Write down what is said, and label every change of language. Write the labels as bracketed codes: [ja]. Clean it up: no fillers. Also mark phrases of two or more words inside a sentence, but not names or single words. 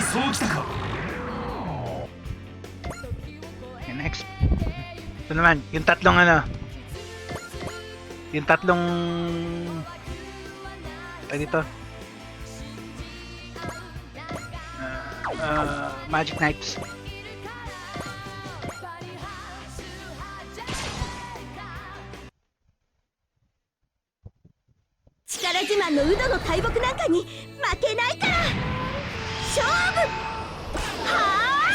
[ja] 起きたか。 [en] Okay, next. [tl] Ito naman, yung tatlong ano. Yung tatlong... dito. Magic Knights. [ja] 力自慢のウドの大木なんかに負けないから! Shoubu! Haa!